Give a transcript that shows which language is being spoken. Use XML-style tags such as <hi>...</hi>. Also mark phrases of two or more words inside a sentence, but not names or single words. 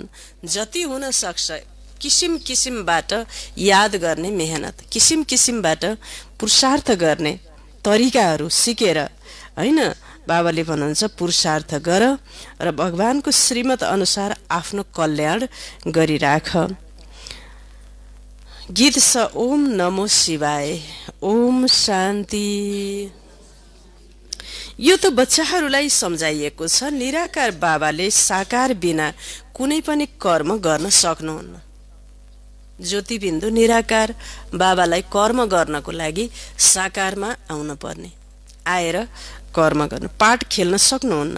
<ne>जति हुन सक्छ किसिम किसिमबाट याद गर्ने मेहनत, किसिम किसिमबाट पुरुषार्थ गर्ने तरिकाहरू सिकेर, हैन? बाबाले भन्नुहुन्छ पुरुषार्थ गर र भगवानको श्रीमत अनुसार आफ्नो कल्याण गरिराख। गीत छ</ne> <sa>ओम नमो शिवाय, ओम शान्ति।</sa> <ne>यो त बच्चाहरूलाई सम्झाइएको छ, निराकार बाबाले साकार बिना कुनै पनि कर्म गर्न सक्नुहुन्न। ज्योतिबिन्दु निराकार बाबालाई कर्म गर्नको लागि साकारमा आउन पर्ने, आएर कर्म गर्नु, पाठ खेल्न सक्नुहुन्न।</ne>